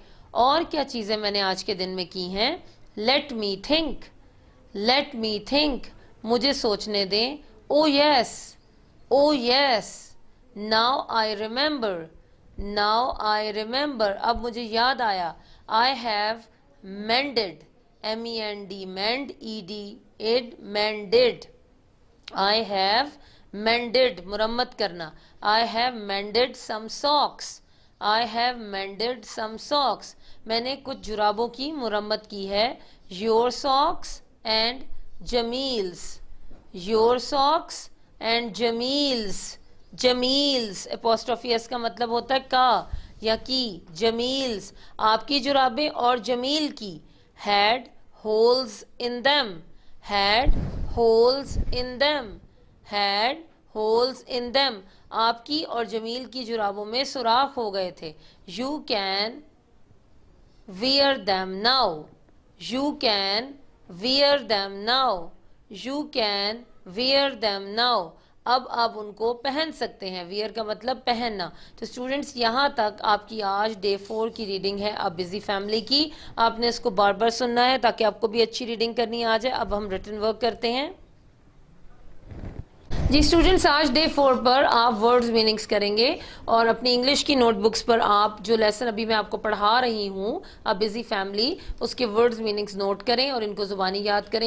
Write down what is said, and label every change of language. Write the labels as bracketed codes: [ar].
[ur] اور کیا چیزیں میں نے آج کے دن میں کی ہیں؟ [en] let me think, let me think, [ur] مجھے سوچنے دیں. [en] Oh yes, oh yes. Now I remember, now I remember, [ur] اب مجھے یاد آیا. [en] I have mended, MEND، mend ED، mended. I have mended، [ur] مرمت کرنا. [en] I have mended some socks، I have mended some socks، [ur] میں نے کچھ جرابوں کی مرمت کی ہے. [en] Your socks and Jamil's، your socks and Jamil's. [ur] Jamil's apostrophe s کا مطلب ہوتا ہے کا یا کی. Jamil's، آپ کی جرابیں اور جمیل کی. [en] Had holes in them، had holes in them، had holes in them، [ur] آپ کی اور جمیل کی جرابوں میں سوراخ ہو گئے تھے. [en] You can wear them now، you can wear them now، you can wear them now، [ur] اب آپ ان کو پہن سکتے ہیں. ویئر کا مطلب پہننا. تو اسٹوڈنٹس یہاں تک آپ کی آج ڈے 4 کی ریڈنگ ہے اب بزی فیملی کی. آپ نے اس کو بار بار سننا ہے تاکہ آپ کو بھی اچھی ریڈنگ کرنی آ جائے. اب ہم ریٹن ورک کرتے ہیں. جی اسٹوڈنٹس، آج ڈے 4 پر آپ ورڈز میننگز کریں گے اور اپنی انگلش کی نوٹ بکس پر آپ جو لیسن ابھی میں آپ کو پڑھا رہی ہوں اب بزی فیملی، اس کے ورڈز میننگز نوٹ کریں اور ان کو زبانی یاد کریں.